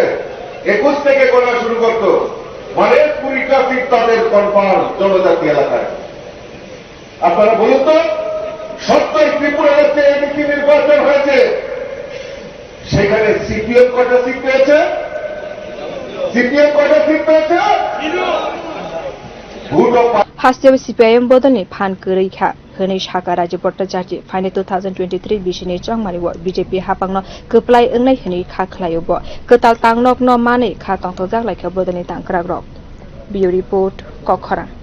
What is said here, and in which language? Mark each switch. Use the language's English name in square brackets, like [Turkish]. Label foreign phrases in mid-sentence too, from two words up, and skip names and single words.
[Bangla] 21 থেকে করা শুরু করত, মানে 20টা সিট তাদের কনফার্ম জনজাতি এলাকায়। আপনারা বলুন তো, 70 ত্রিপুরা রাজ্যে এমপি নির্বাচন হয়েছে, সেখানে সিপিএম কয়টা সিট পেয়েছে? সিপিএম কয়টা সিট পেয়েছে? [Kok Borok] हास्टेव सीपीआईएम बदलनि फान गरैखा हनै साका राज्य भट्टाचार्य फाइने 2023 बिसिनि चंमानि बीजेपी हापांनो कप्लाय ओंनाय हनै खाख्लायो ब कताल तांनक न माने खा तंथ जागलायखा बदलनि तांक्राग्रक बियो रिपोर्ट कखरा।